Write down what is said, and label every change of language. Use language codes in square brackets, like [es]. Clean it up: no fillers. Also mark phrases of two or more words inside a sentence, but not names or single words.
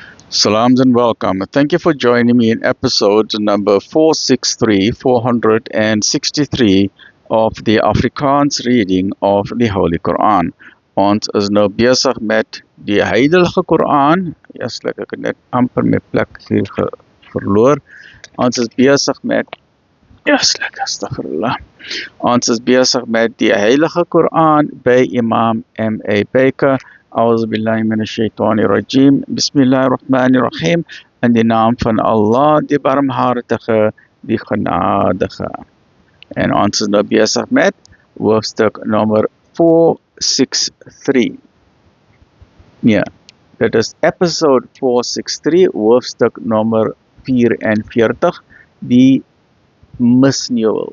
[en] Salams and welcome. Thank you for joining me in episode number 463 of the Afrikaans reading of the Holy Quran. [af] Ons is nou besig met die Heilige Quran. Eerslik ek het net amper my plek hier verloor. Ons is besig met astaghfirullah. Ons is besig met die Heilige Quran by Imam M.A. Baker. [ar] أعوذ بالله من الشيطان الرجيم. بسم الله الرحمن الرحيم. [af] In die naam van Allah, die barmhartige, die genadige. En ons is nou besig met hoofstuk nummer 463. Nee, dit is episode 463, hoofstuk nummer 44, die misneuwel.